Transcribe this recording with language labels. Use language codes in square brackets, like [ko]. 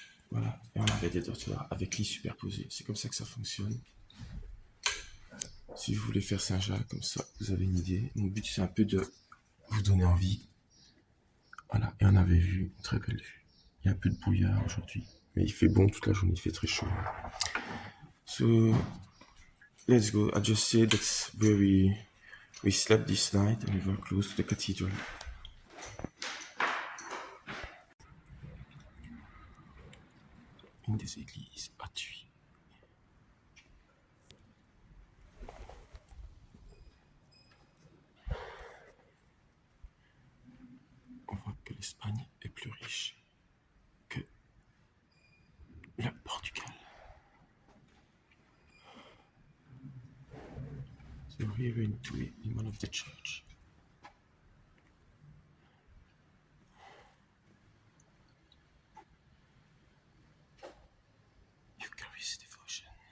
[fr] Voilà. Et on avait des dortoirs avec lits superposés. C'est comme ça que ça fonctionne. Si vous voulez faire Saint-Jacques, comme ça, vous avez une idée. Mon but, c'est un peu de vous donner envie. Voilà. Et on avait vu une très belle vue. Il y a un peu de brouillard aujourd'hui. Mais il fait bon toute la journée. Il fait très chaud. [en] So, let's go. I just said that's where we slept this night and we were close to the cathedral. [fr] Une des églises à Tuy. On voit que l'Espagne est plus riche que le Portugal. [en] So here in Tuy, in one of the church. Eucharist devotion.